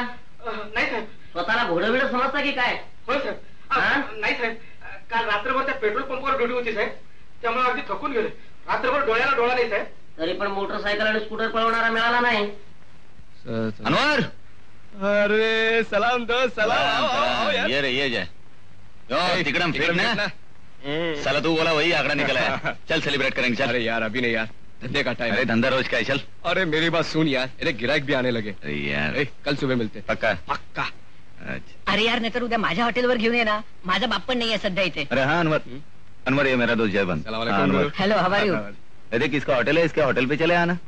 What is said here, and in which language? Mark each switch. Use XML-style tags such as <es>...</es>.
<mr>नाही साहेब स्वतःला घोडबिड समजता की काय होय साहेब नाही साहेब काल रात्रभर त्या पेट्रोल पंपावर ड्युटी होती साहेब त्यामुळे अगदी थकून गेले रात्रभर डोळ्याला डोळा नाही साहेब तरी पण मोटरसायकल आणि स्कूटर पळवणारा मिळाला नाही अनवर</mr> <hi>अरे सलाम दोस्त सलाम</hi> <mr>ये रे ये</mr> <hi>जाए तिकडम फिर ना साला तू बोला वही आंकड़ा निकला है चल सेलिब्रेट करेंगे चल अरे यार अभी नहीं यार धंधे का टाइम अरे धंधा रोज का है चल अरे मेरी बात सुन यार अरे गिराक भी आने लगे अरे यार कल सुबह मिलते पक्का पक्का अच्छा</hi> <mr>अरे यार नाहीतर उद्या माझ्या हॉटेलवर घेऊन ये ना माझा बाप पण नाहीये सध्या इथे</mr> <hi>अरे हाँ अनवर अनवर ये मेरा दोस्त जयवंत सलाम हाँ, अलैकुम अनवर हॅलो हवारी अरे किसका होटल है इसके होटल पे चले आना</hi>